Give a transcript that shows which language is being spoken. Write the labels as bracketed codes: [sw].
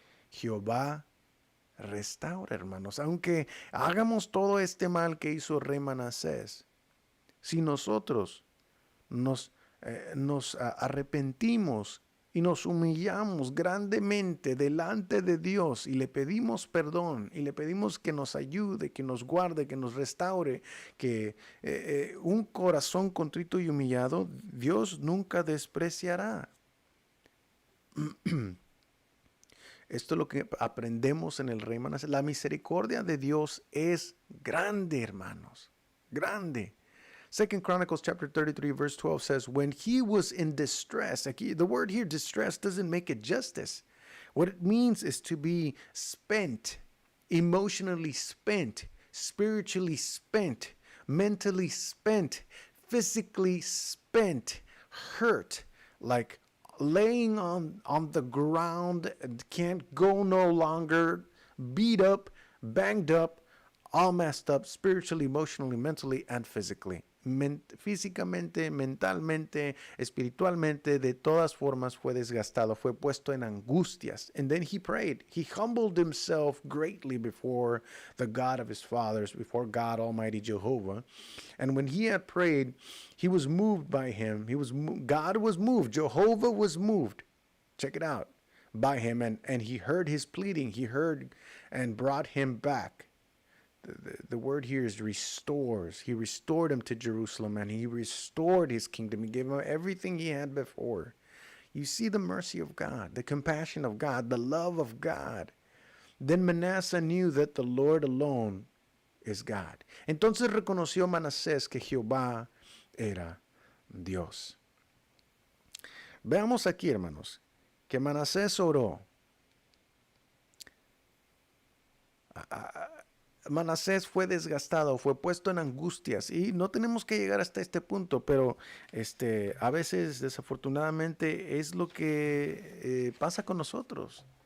[es] Jehová restaura, hermanos. Aunque hagamos todo este mal que hizo rey Manasés, si nosotros nos arrepentimos y nos humillamos grandemente delante de Dios y le pedimos perdón y le pedimos que nos ayude, que nos guarde, que nos restaure, que un corazón contrito y humillado Dios nunca despreciará. Esto es lo que aprendemos en el rey Manasés. La misericordia de Dios es grande, hermanos. Grande. [en] 2 Chronicles chapter 33 verse 12 says, when he was in distress, the word here, distress, doesn't make it justice. What it means is to be spent, emotionally spent, spiritually spent, mentally spent, physically spent, hurt, like laying on the ground, can't go no longer, beat up, banged up, all messed up, spiritually, emotionally, mentally, and physically. [es] Físicamente, mentalmente, espiritualmente, de todas formas fue desgastado, fue puesto en angustias. [en] And then he prayed. He humbled himself greatly before the God of his fathers, before God Almighty Jehovah. And when he had prayed, he was moved by him. God was moved. Jehovah was moved. Check it out. By him. And he heard his pleading. He heard and brought him back. The word here is restores. He restored him to Jerusalem, and he restored his kingdom. He gave him everything he had before. You see the mercy of God, the compassion of God, the love of God. Then Manasseh knew that the Lord alone is God. [es] Entonces reconoció Manasés que Jehová era Dios. Veamos aquí, hermanos, que Manasés oró. Manasés fue desgastado, fue puesto en angustias y no tenemos que llegar hasta este punto, pero a veces desafortunadamente es lo que pasa con nosotros.